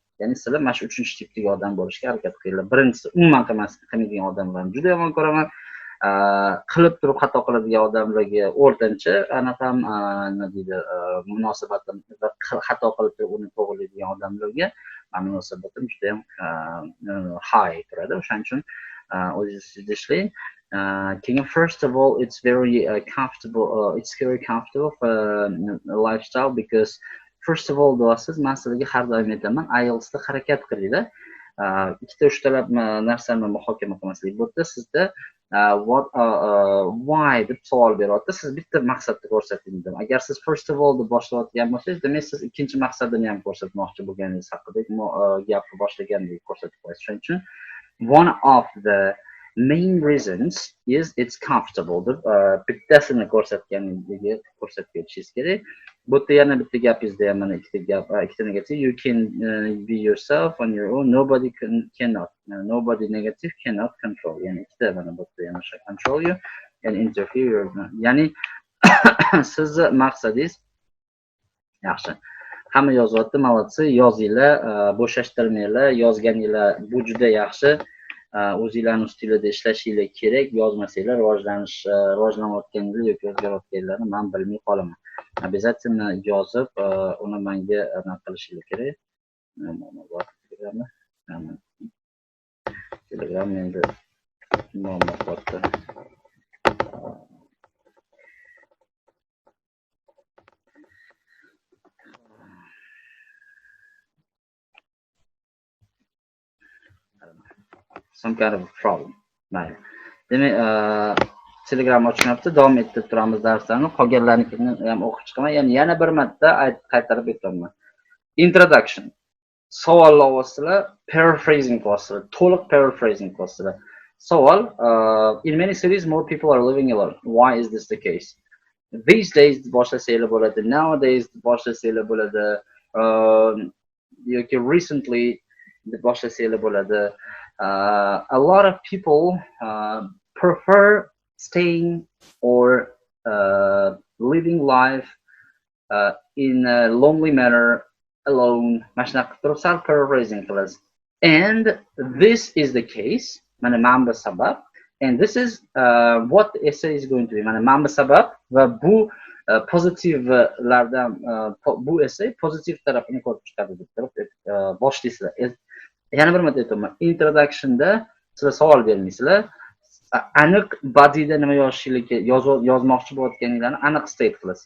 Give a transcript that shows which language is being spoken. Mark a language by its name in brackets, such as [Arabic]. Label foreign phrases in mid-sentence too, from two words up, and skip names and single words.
[Uzbek] Ya'ni sizlar mana shu uchinchi tipdagi odam bo'lishga harakat qilinglar. Birinchisi umuman qilmaydigan odamlarni juda yomon ko'raman. Qilib turib xato qiladigan odamlarga o'rtancha, anaqa ham nima deydi, munosabatim xato qilib turib uni to'g'rilaydigan odamlarga munosabatim juda ham high turadi. O'shaning uchun o'zingiz ishlang. [English] First of all, it's very comfortable. It's very comfortable for lifestyle because first of all, [Uzbek] do'stlar, men sizlarga har doim aytaman, IELTS da harakat qilinglar. Ikkita uchtalab narsani muhokama qilmaslik. Bu yerda sizda why deb savol beryapti. Siz bitta maqsadni ko'rsating dedim. Agar siz [English] first of all [Uzbek] deb boshlayotgan bo'lsangiz, demak siz ikkinchi maqsadini ham ko'rsatmoqchi bo'lganingiz haqida gapni boshlagandek ko'rsatib qo'yasiz. Shuning uchun [English] one of the main reasons is it's comfortable [Uzbek] deb bittasini ko'rsatganingizni ko'rsatib ketishingiz kerak. Bu yerda yana bitta gapingizda ham mana ikkita negativ. [English] You can be yourself on your own. Nobody cannot. Nobody negative cannot control. [Uzbek] Ya'ni ikkita mana bu yerda yana [English] control you and interfere. [Uzbek] Ya'ni sizni maqsadingiz yaxshi. Hamma yozyapti, молодцы, yozinglar, bo'shashtirmanglar, yozganinglar bu juda yaxshi. O'zinglarni ustingizda ishlashinglar kerak. Yozmasanglar rivojlanayotganingizni yoki o'zgarayotganlarni men bilmay qolaman. Обязательно yozib, uni menga qilishingiz kerak. Telegram endi muammo qotdi. [English] Some kind of problem. [Uzbek] Mayli. Demak, Telegram ochinyapti, davom ettirib turamiz darslarni. Qolganlarnikini ham o'qib chiqaman. Yana bir marta qaytarib aytaman. Introduction. Savolni olasizlar, paraphrasing qilasizlar, to'liq paraphrasing qilasizlar. Savol, [English] in many cities more people are living alone. Why is this the case? These days [Uzbek] boshlasanglar bo'ladi. Nowadays boshlasanglar bo'ladi. Yoki recently boshlasanglar bo'ladi. [English] A lot of people prefer staying or living life in a lonely manner, alone. Paraphrasing class. And this is the case. [Uzbek] Mana sabab. [English] And this is what the essay is going to be. [Uzbek] Mana sabab va bu positive lardan bu essay positive tarafini ko'rib chiqadi deb turib boshlaysizlar. Yana bir marta aytaman, introductionda sizlar savol bermaysizlar. Aniq bodyda nima yozmoqchi bo'layotganinglarni aniq state qilasizlar.